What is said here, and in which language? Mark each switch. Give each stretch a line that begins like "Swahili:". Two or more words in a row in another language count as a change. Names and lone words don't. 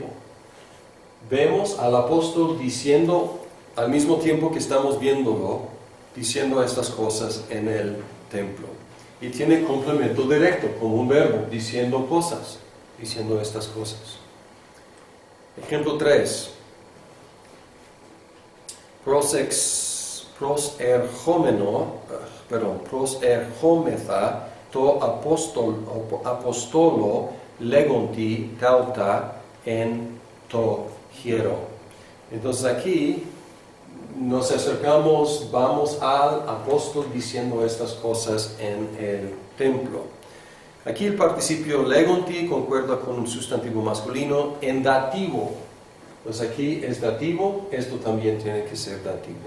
Spanish: Vemos al apóstol diciendo, al mismo tiempo que estamos viéndolo, diciendo estas cosas en el templo. Y tiene complemento directo, como un verbo, diciendo cosas, diciendo estas cosas. Ejemplo 3.
Greek: προσερχόμεθα τῷ ἀποστόλῳ λέγοντι ταῦτα ἐν τῷ ἱερῷ.
Spanish: Entonces aquí nos acercamos, vamos al apóstol diciendo estas cosas en el templo. Aquí el participio legonti concuerda con un sustantivo masculino en dativo. Entonces aquí es dativo, esto también tiene que ser dativo.